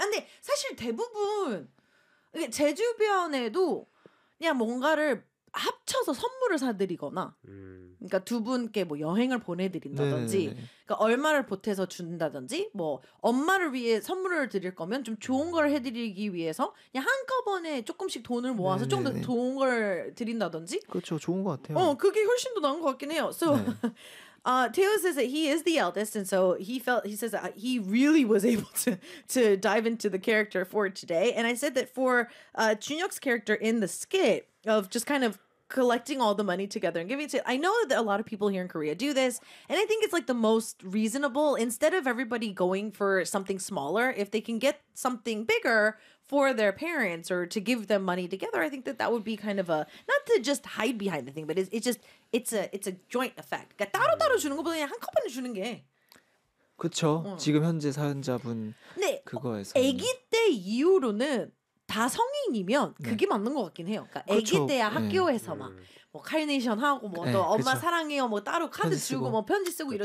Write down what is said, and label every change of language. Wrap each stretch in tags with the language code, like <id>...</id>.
<ko>근데 사실 대부분 제 주변에도 그냥 뭔가를 합쳐서 선물을 사드리거나, 그러니까 두 분께 뭐 여행을 보내드린다든지, 네네네. 그러니까 얼마를 보태서 준다든지, 뭐 엄마를 위해 선물을 드릴 거면 좀 좋은 걸 해드리기 위해서 그냥 한꺼번에 조금씩 돈을 모아서 좀 더 좋은 걸 드린다든지. 그렇죠, 좋은 것 같아요. 그게 훨씬 더 나은 것 같긴 해요.</ko> <en>So,</en> <ko>네.</ko> <en>Theo says that he is the eldest, and so he felt he says that he really was able to dive into the character for today. And I said that for Junhyuk's character in the skit. Of just kind of collecting all the money together and giving it to. I know that a lot of people here in Korea do this, and I think it's like the most reasonable. Instead of everybody going for something smaller, if they can get something bigger for their parents or to give them money together, I think that that would be kind of a not to just hide behind the thing, but it's a joint effect.</en> <ko>그러니까 따로따로 주는 거보다 그냥 한꺼번에 주는 게. 그렇죠. 지금 현재 사연자분 그거에서 아기 때 이후로는. 다 성인이면 그게 네. 맞는 것 같긴 해요. 그러니까 그렇죠. 애기 때야 학교에서 네. 막 뭐 카이네이션 하고 뭐 또 네. 엄마 그렇죠. 사랑해요 뭐 따로 카드 주고 뭐 편지 쓰고 그렇죠.</ko>